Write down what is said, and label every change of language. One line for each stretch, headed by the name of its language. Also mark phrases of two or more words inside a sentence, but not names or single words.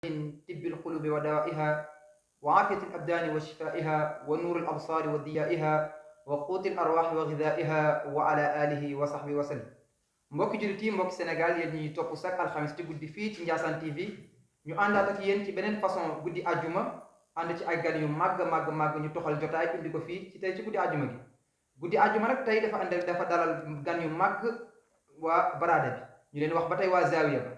Arabic: من طب القلوب ودوائها وعافية الأبدان وشفائها ونور الأبصار وضيائها وقوت الأرواح وغذائها وعلى آله وصحبه وسلم.
Wolof: mbokki jullit yi mbokki Sénégal yéen ñi topp chaque alxamis ci guddi fii ci Ndiassane TV ñu àndaat ak yéen ci beneen façon guddi àjjuma ànd ci ay gan yu màgg ñu toxal jotaay indi ko fii ci tey ci guddi àjjuma gi. guddi àjjuma nag tey dafa dalal gan yu màgg waa baraada bi ñu leen wax ba tey waa Zawiya ba.